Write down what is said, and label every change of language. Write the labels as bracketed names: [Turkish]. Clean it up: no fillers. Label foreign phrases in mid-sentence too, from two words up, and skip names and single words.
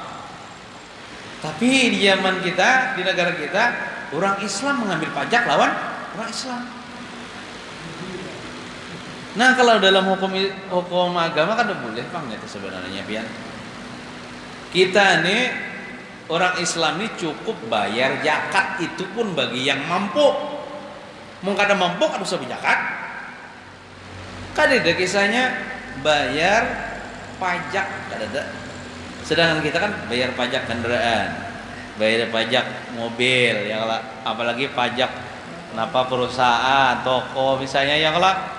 [Banjar] Tapi di zaman kita, di negara kita, orang Islam mengambil pajak lawan orang Islam. Nah, kalau dalam hukum agama kan udah boleh bang itu sebenarnya pian. [Indonesian] Kita nih orang Islam ini cukup bayar zakat, itu pun bagi yang mampu. [Banjar] Mau kada mampu kada usah zakat. Kada ada kisahnya bayar pajak kada ada. [Indonesian] Sedangkan kita kan bayar pajak kendaraan, bayar pajak mobil, ya lah, apalagi pajak kenapa perusahaan, toko misalnya ya lah.